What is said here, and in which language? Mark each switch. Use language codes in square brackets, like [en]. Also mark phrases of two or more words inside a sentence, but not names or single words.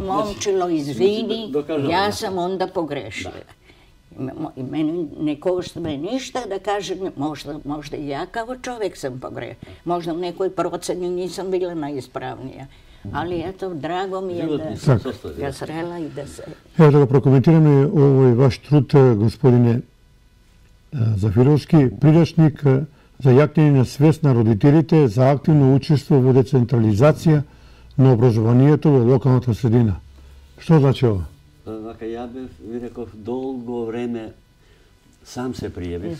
[sr] Momčilo, izvini, ja sam onda pogrešila. Meni ne košta me ništa da kažem, možda i ja kao čovjek sam pogrešila. Možda u nekoj proceni nisam bila najispravnija. Ali eto, drago mi je da ga srela i da se... [mk] Ево да га прокоментираме овој ваш труд, господине Зафировски, придашник за јакнење на свест на родителите за активно учество во децентрализација на образованието во локалната средина. Што значи ова? Вака, ја бев, ви реков, долго време сам се пријавив.